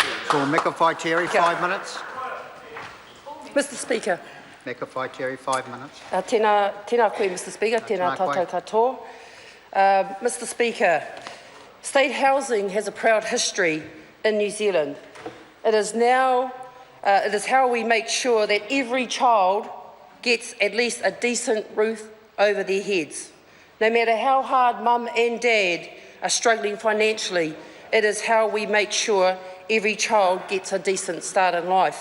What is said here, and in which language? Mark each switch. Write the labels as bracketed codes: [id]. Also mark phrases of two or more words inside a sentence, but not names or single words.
[en] For Meka Whaitiri, 5 minutes. Mr Speaker. Meka Whaitiri, 5 minutes. [mi] Tēnā koe, [en] Mr Speaker. [mi] Tēnā tātou katoa. [en] Mr Speaker, state housing has a proud history in New Zealand. It is how we make sure that every child gets at least a decent roof over their heads. No matter how hard mum and dad are struggling financially, it is how we make sure every child gets a decent start in life.